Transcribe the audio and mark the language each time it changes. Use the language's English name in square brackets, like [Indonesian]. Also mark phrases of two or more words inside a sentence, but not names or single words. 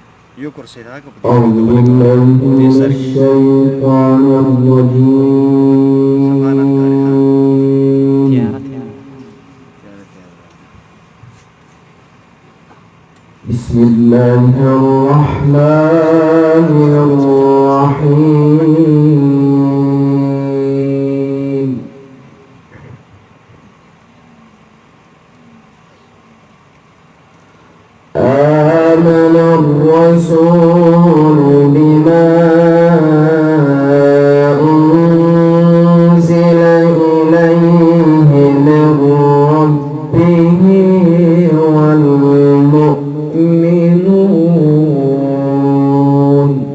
[Pashto] یو کرسی دا که په [Arabic] أعوذ بالله [Pashto] دې [Arabic] من [Pashto] سر کې [Arabic] الشيطان [Persian] ضمانت کاری ها [Arabic] الرجيم [Pashto] تیاره تیاره تیاره تیاره [Arabic] بسم الله الرحمن الرحيم آمن الرسول بما أنزل إليه من ربه والمؤمنون